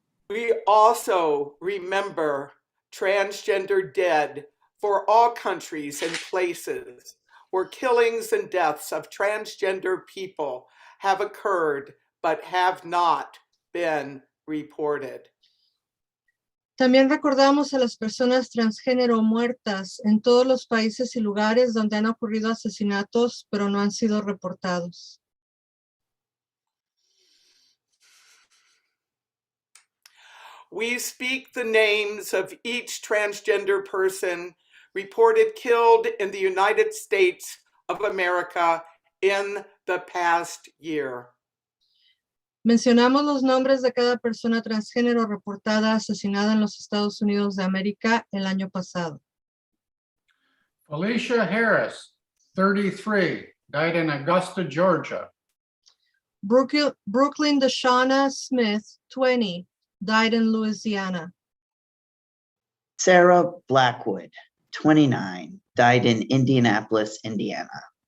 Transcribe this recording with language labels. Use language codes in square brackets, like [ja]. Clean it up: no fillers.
[en] We also remember transgender dead for all countries and places where killings and deaths of transgender people have occurred but have not been reported. [es] También recordamos a las personas transgénero muertas en todos los países y lugares donde han ocurrido asesinatos, pero no han sido reportados. [en] We speak the names of each transgender person reported killed in the United States of America in the past year. [es] Mencionamos los nombres de cada persona transgénero reportada asesinada en los Estados Unidos de América el año pasado. [en] Felicia Harris, 33, died in Augusta, Georgia. Brooklyn Deshauna Smith, 20, died in Louisiana. Sarah Blackwood, 29, died in Indianapolis, Indiana.